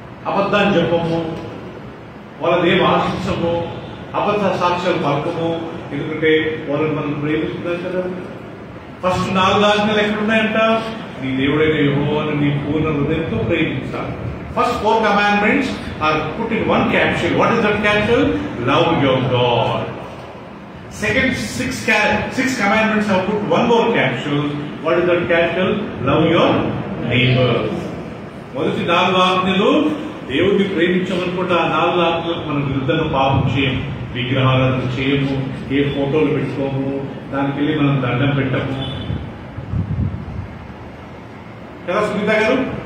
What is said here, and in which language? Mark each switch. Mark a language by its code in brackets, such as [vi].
[te] అబద్ధాన్ని చెప్పము, వాళ్ళదేం ఆశించము, అబద్ధ సాక్ష్యాలు పలకము, ఎందుకంటే వాళ్ళని మనం ప్రేమిస్తున్నాం కదా. ఫస్ట్ 4 ఆజ్ఞలు ఎక్కడున్నాయంట? నీ దేవుడైన యెహోవాను నీ పూర్ణ హృదయంతో ప్రేమించాలి. [en] First 4 commandments are put in one capsule. What is that capsule? Love your God. Second 6 commandments have put one more capsule. What is that capsule? Love your neighbor. [te] మొదటి 4 ఆజ్ఞలు దేవుడిని ప్రేమించమనుకుంటే ఆ 4 ఆజ్ఞలకు మనం విరుద్ధంగా పాపం చేయము, విగ్రహాలను చేయము, ఏ ఫోటోలు పెట్టుకోము, దానికి వెళ్ళి మనం దండం పెట్టము కదా సునీత గారు.